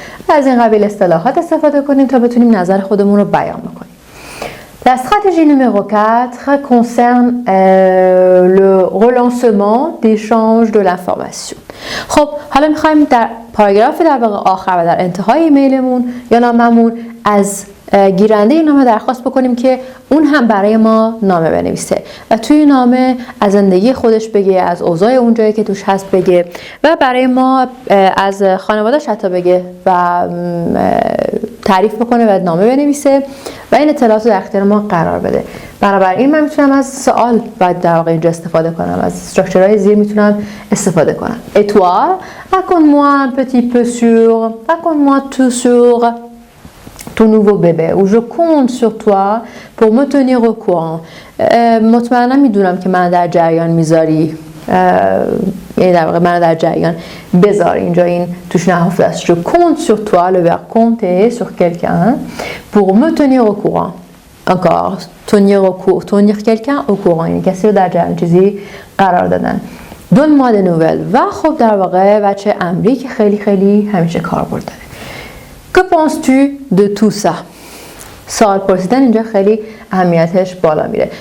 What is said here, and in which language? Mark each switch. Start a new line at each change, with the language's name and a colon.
Persian: از این قبیل اصطلاحات استفاده کنیم تا بتونیم نظر خودمون رو بیان بکنیم.
French: La stratégie numéro 4 concerne le relancement d'échange de l'information.
Persian: خب حالا میخوایم در پاراگراف در واقع آخر و در انتهای ایمیلمون یا ناممون از گیرنده این نامه درخواست بکنیم که اون هم برای ما نامه بنویسه و توی نامه از زندگی خودش بگه، از اوضاع اون جایی که توش هست بگه و برای ما از خانواده‌اش حتی بگه و تعریف بکنه و نامه بنویسه و این اطلاعات رو در اختیار ما قرار بده. بنابراین من میتونم از سوال باید در واقع اینجا استفاده کنم، از استراکچرهای زیر میتونم استفاده کنم.
French: Et toi, raconte-moi un petit peu sur, raconte-moi tout sur ton nouveau bébé ou je compte sur toi pour me tenir au courant.
Persian: مطمئنا میدونم که من در جریان میذاری، یعنی در واقع من در جریان بذار، اینجا این توش نهفته است.
French: je compte sur toi، le verbe compter sur quelqu'un pour me tenir au courant. encore tenir quelqu'un au courant،
Persian: یعنی کسی رو در جریان چیزی قرار دادن.
French: donne-moi des nouvelles
Persian: و خب در واقع بچه امری که خیلی خیلی همیشه کاربرد داره.
French: que penses-tu de tout ça؟
Persian: سوال پرسیدن اینجا خیلی اهمیتش بالا میره.